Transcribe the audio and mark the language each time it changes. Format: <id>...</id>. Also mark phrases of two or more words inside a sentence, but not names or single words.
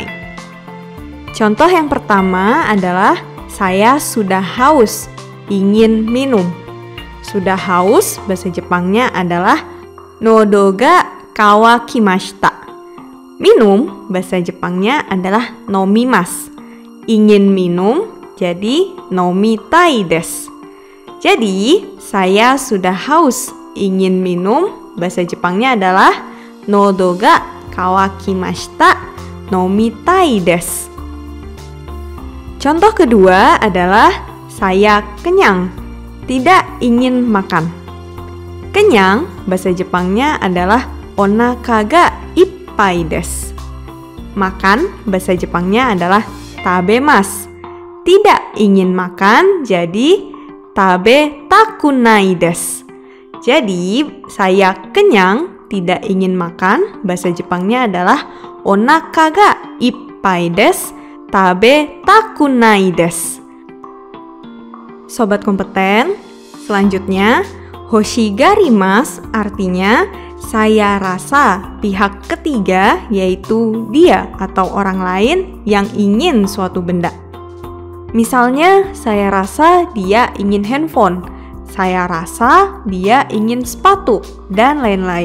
<id>Contoh yang pertama adalah saya sudah haus, ingin minum. Sudah haus bahasa Jepangnya adalah</id> <ja>喉が渇きました.</ja> <id>Minum bahasa Jepangnya adalah nomimasu. Ingin minum jadi</id> <ja>飲みたいです.</ja> <id>Jadi, saya sudah haus, ingin minum, bahasa Jepangnya adalah</id> <ja>喉が渇きました飲みたいです.</ja> <id>Contoh kedua adalah saya kenyang, tidak ingin makan. Kenyang, bahasa Jepangnya adalah</id> <ja>お腹がいっぱいです.</ja> <id>Makan, bahasa Jepangnya adalah tabemasu. Tidak ingin makan, jadi</id> <ja>食べたくないです.</ja> <id>Jadi, saya kenyang, tidak ingin makan, bahasa Jepangnya adalah</id> <ja>お腹がいっぱいです、食べたくないです.</ja> <id>Sobat Kompeten, selanjutnya, hoshigarimasu artinya saya rasa pihak ketiga, yaitu dia atau orang lain yang ingin suatu benda. Misalnya, saya rasa dia ingin handphone, saya rasa dia ingin sepatu, dan lain-lain.</id>